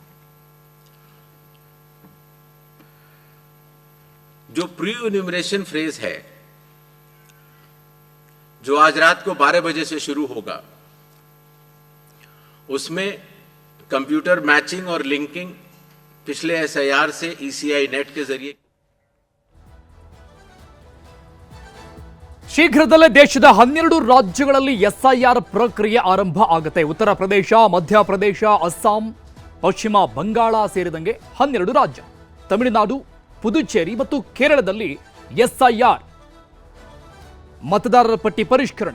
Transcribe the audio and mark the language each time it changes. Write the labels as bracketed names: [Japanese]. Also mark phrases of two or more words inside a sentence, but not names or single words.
[Hindi] जो [English] pre enumeration phrase [Hindi] है जो आज रात को 12 बजे से शुरू होगा, उसमें [English] computer matching [Hindi] और लिंकिंग पिछले एसआईआर से ईसीआई नेट के जरिए [Kannada] ಶೀಘ್ರದಲ್ಲೇ ದೇಶದ 12 ರಾಜ್ಯಗಳಲ್ಲಿ ಎಸ್ಐಆರ್ ಪ್ರಕ್ರಿಯೆ ಆರಂಭ ಆಗುತ್ತೆ. ಉತ್ತರ ಪ್ರದೇಶ, ಮಧ್ಯಪ್ರದೇಶ, ಅಸ್ಸಾಂ, ಪಶ್ಚಿಮ ಬಂಗಾಳ ಸೇರಿದಂಗೆ 12 ರಾಜ್ಯ, ತಮಿಳುನಾಡು, ಪುದುಚೇರಿ ಮತ್ತು ಕೇರಳದಲ್ಲಿ ಎಸ್ಐಆರ್ ಮತದಾರರ ಪಟ್ಟಿ ಪರಿಷ್ಕರಣೆ.